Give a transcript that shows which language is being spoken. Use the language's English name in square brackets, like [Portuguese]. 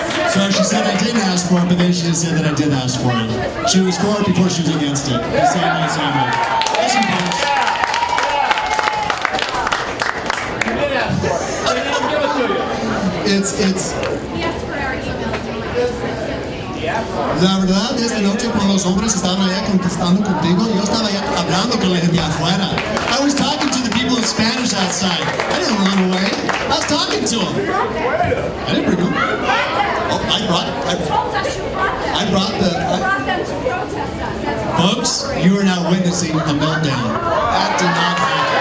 [English] So she said I didn't ask for it, but then she just said that I did ask for it. She was for it before she was against it. The same way, same way. Listen, folks. You did ask for it. They didn't give it to you. It's Yes, for our email. [Spanish] La verdad es que anoche cuando los hombres estaban allá contestando contigo, yo estaba allá hablando con la gente afuera. [English] I was talking to the people in Spanish outside. I didn't run away. I was talking to them. I didn't bring them. Oh, I brought the... Folks, you are now witnessing a meltdown. That did not happen.